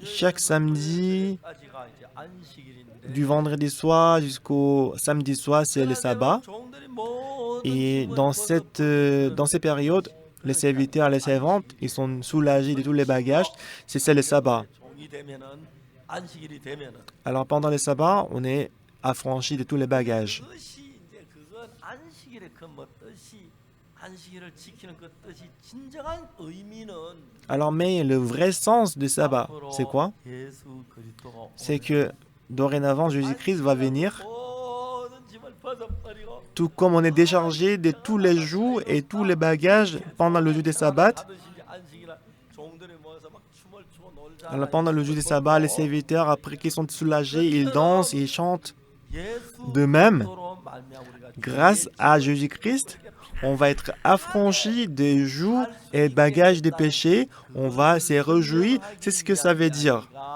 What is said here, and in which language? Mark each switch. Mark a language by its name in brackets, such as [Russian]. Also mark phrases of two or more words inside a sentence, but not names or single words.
[French] chaque samedi, [Korean] 까지가 이제 안식일인데 [French] du vendredi soir jusqu'au samedi soir, c'est le sabbat. [Korean] 종들이 모든 [French] Et [Korean] 짐을 [French] dans ces périodes, les serviteurs et les servantes, ils sont soulagés de tous les bagages. C'est ça le sabbat. [Korean] 종이 되면은 안식일이 되면은 [French] Alors pendant le sabbat, on est affranchi de tous les bagages. [Korean] 그것이 이제 그건 안식일의 그 뭐 뜻이 안식일을 지키는 그 뜻이 진정한 의미는 [French] Alors mais le vrai sens du sabbat, c'est quoi? [Korean] 예수 그리스도가 [French] C'est que dorénavant, Jésus-Christ va venir, [Korean] 모든 짐을 벗어버리고 [French] tout comme on est déchargé de tous les jours et tous les bagages pendant le jour des sabbats. [Korean] 안식일날 종들이 모여서 막 춤을 추고 놀자. [French] Alors pendant le jour des sabbats, les serviteurs, après qu'ils sont soulagés, ils dansent, ils chantent. De même, grâce à Jésus-Christ, on va être affranchi des jougs et bagages des péchés. On va se réjouir. C'est ce que ça veut dire.